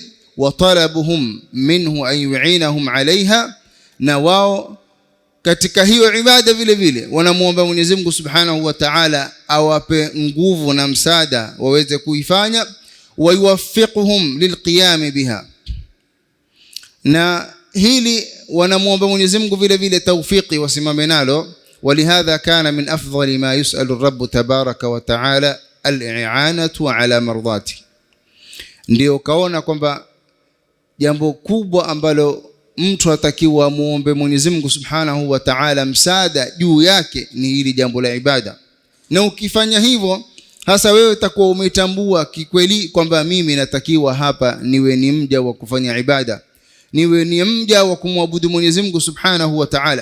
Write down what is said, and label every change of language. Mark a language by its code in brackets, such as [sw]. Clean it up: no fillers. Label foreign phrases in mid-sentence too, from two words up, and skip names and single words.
[ar] وطلبهم منه أن يعينهم عليها, [sw] na wao katika hiyo ibada vile vile wanamuomba Mwenyezi Mungu [ar] سبحانه وتعالى [sw] awape nguvu na msaada waweze kuifanya. [ar] ويوفقهم للقيام بها, [sw] na hili wanamuomba Mwenyezi Mungu vile vile tawfiki wasimame nalo. [ar] ولهذا كان من أفضل ما يسأل الرب تبارك وتعالى الإعانة على مرضاة. [sw] Ndio kaona kwamba jambo kubwa ambalo mtu atakiwa muombe Mwenyezi Mungu [ar] سبحانه وتعالى [sw] msaada juu yake ni hili jambo la ibada. Na ukifanya hivyo, hasa wewe utakuwa umetambua kikweli kwamba mimi natakiwa hapa niwe ni mja wa kufanya ibada, niwe ni mja wa kumwabudu Mwenyezi Mungu [ar] سبحانه وتعالى.